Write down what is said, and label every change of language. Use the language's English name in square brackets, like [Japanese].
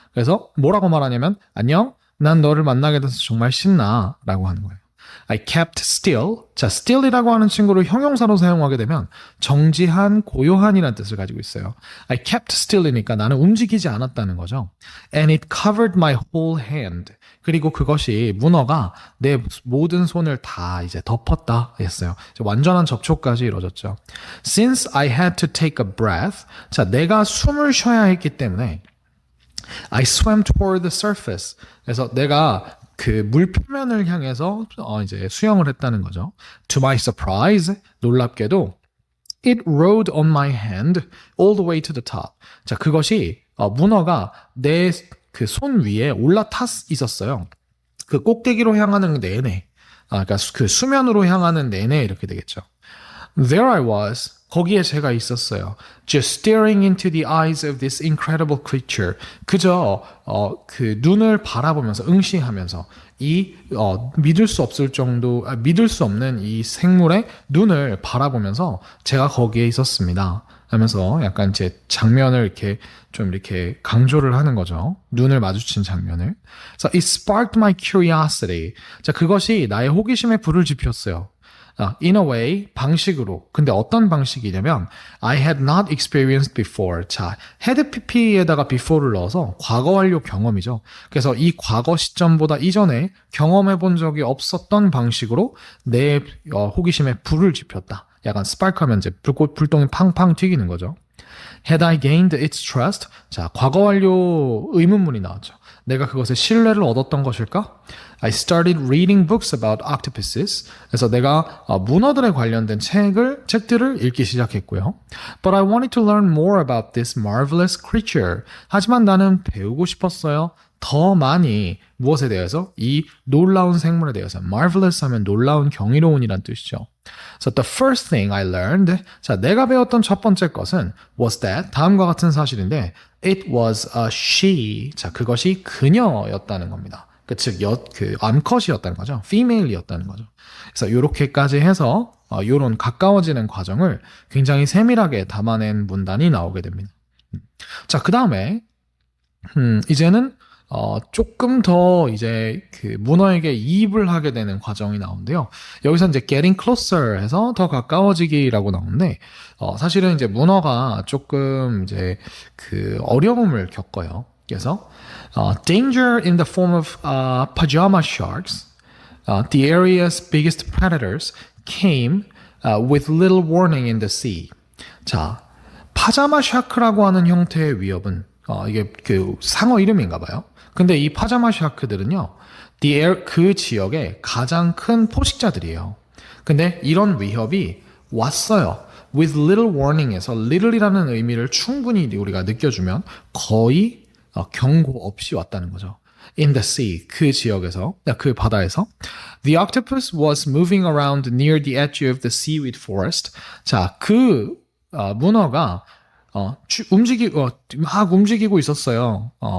[Korean] 그래서 뭐라고 말하냐면, 안녕, 난 너를 만나게 돼서 정말 신나 라고 하는 거예요. [English] I kept still. [Korean] 자, still이라고 하는 친구를 형용사로 사용하게 되면 정지한, 고요한이라는 뜻을 가지고 있어요. I kept still이니까 나는 움직이지 않았다는 거죠. [English] And it covered my whole hand. [Korean] 그리고 그것이 문어가 내 모든 손을 다 이제 덮었다 했어요. 완전한 접촉까지 이루어졌죠. [English] Since I had to take a breath. [Korean] 자, 내가 숨을 쉬어야 했기 때문에 [English] I swam toward the surface. [Korean] 그래서 내가 그 물 표면을 향해서 이제 수영을 했다는 거죠. [English] To my surprise, [Korean] 놀랍게도 [English] it rode on my hand all the way to the top. [Korean] 자, 그것이 문어가 내 그 손 위에 올라탔 있었어요. 그 꼭대기로 향하는 내내, 그러니까 그 수면으로 향하는 내내 이렇게 되겠죠. [English] There I was. [Korean] 거기에 제가 있었어요. [English] Just staring into the eyes of this incredible creature. [Korean] 그저 그 눈을 바라보면서 응시하면서 이 믿을 수 없는 이 생물의 눈을 바라보면서 제가 거기에 있었습니다. 하면서 약간 제 장면을 이렇게 좀 이렇게 강조를 하는 거죠. 눈을 마주친 장면을. [English] So it sparked my curiosity. [Korean] 자, 그것이 나의 호기심에 불을 지폈어요. [English] In a way, [Korean] 방식으로. 근데 어떤 방식이냐면 [English] I had not experienced before. [Korean] 자, had pp에다가 before를 넣어서 과거 완료 경험이죠. 그래서 이 과거 시점보다 이전에 경험해 본 적이 없었던 방식으로 내 호기심에 불을 지폈다. 약간 스파크하면 이제 불똥이 팡팡 튀기는 거죠. [English] Had I gained its trust? [Korean] 자, 과거 완료 의문문이 나왔죠. 내가 그것의 신뢰를 얻었던 것일까? [English] I started reading books about octopuses. [Korean] 그래서 내가 문어들에 관련된 책들을 읽기 시작했고요. [English] But I wanted to learn more about this marvelous creature. [Korean] 하지만 나는 배우고 싶었어요. 더 많이 무엇에 대해서? 이 놀라운 생물에 대해서. Marvelous 하면 놀라운, 경이로운이란 뜻이죠. [English] So the first thing I learned, [Korean] 자, 내가 배웠던 첫 번째 것은 [English] was that, [Korean] 다음과 같은 사실인데 [English] it was a she. [Korean] 자, 그것이 그녀였다는 겁니다. 즉, 암컷이었다는 거죠. female이었다는 거죠. 그래서 이렇게까지 해서 이런 가까워지는 과정을 굉장히 세밀하게 담아낸 문단이 나오게 됩니다. 자, 그 다음에 이제는 조금 더 이제 그 문어에게 이입을 하게 되는 과정이 나오는데요. 여기서 이제 [English] getting closer [Korean] 해서 더 가까워지기라고 나오는데, 사실은 이제 문어가 조금 이제 그 어려움을 겪어요. 그래서, [English] danger in the form of pajama sharks, the area's biggest predators, came with little warning in the sea. [Korean] 자, 파자마 샤크라고 하는 형태의 위협은 이게 그 상어 이름인가 봐요. 근데 이 파자마 샤크들은요, 그 지역의 가장 큰 포식자들이에요. 근데 이런 위협이 왔어요. [English] With little warning [Korean] 에서 little이라는 의미를 충분히 우리가 느껴주면 거의 경고 없이 왔다는 거죠. [English] in the sea, [Korean] 그 지역에서, 그 바다에서. [English] The octopus was moving around near the edge of the seaweed forest. [Korean] 자, 문어가 막 움직이고 있었어요.